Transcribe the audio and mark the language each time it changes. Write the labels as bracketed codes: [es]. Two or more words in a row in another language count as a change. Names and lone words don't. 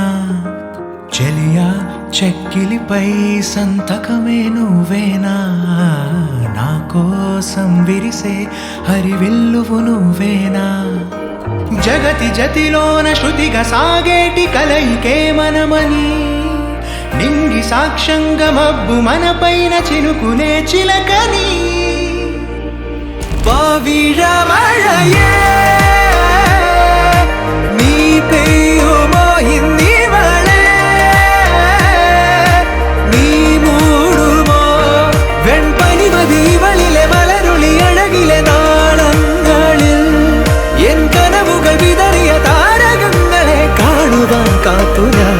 [te] చెలియా చెక్కిలిపై సంతకమే నువ్వేనా, నా కోసం విరిసే హరివిల్లువు నువ్వేనా, జగతి జతిలోన శృతిగా సాగేటి కలయికే మనమని, నింగి సాక్ష్యంగా మబ్బు మనపైన చినుకునే చిలకని, [ml] పవిഴമഴയേ നീ പെയ്യുമോ ഇന്നിവളെ, നീ മൂടുമോ വെൺപനിമതിവളിലെ മലരുളി അഴകിലെ നാളങ്ങളിൽ, എൻ കനവുകൾ വിതറിയ താരകങ്ങളെ കാണുവാൻ കാത്തു ഞാൻ.